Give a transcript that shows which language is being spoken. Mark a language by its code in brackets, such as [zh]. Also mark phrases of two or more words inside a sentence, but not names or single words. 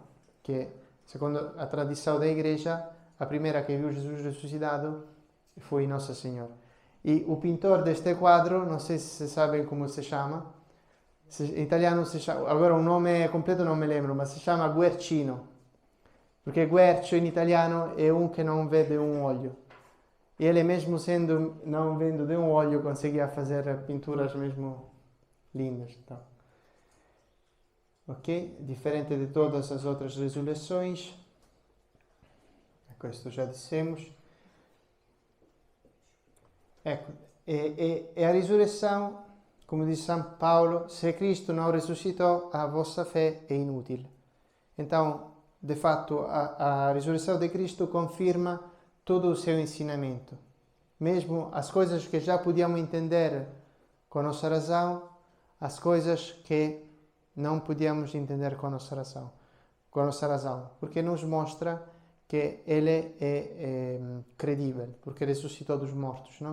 [pt] Que, segundo a tradição da Igreja, a primeira que viu Jesus ressuscitado foi Nossa Senhora. E o pintor deste quadro, não sei se sabem como se chama, em italiano se chama, agora o nome completo não me lembro, mas se chama Guercino, porque Guercio [it] in italiano [pt] é um que não vê de um olho. E ele, mesmo sendo não vendo de um olho, conseguia fazer pinturas mesmo lindas. Então. Ok? Diferente de todas as outras ressurreições. Questo já dissemos. [it] Ecco, [pt] e a risurreição, [it] come dice San Paolo, [pt] se Cristo não ressuscitou, a vossa fé é inútil. Então, de fato, a ressurreição de Cristo confirma todo o seu ensinamento. Mesmo as coisas que já podíamos entender com a nossa razão, as coisas que não podíamos entender com a nossa razão, porque nos mostra que ele é credível, porque ressuscitou dos mortos, não?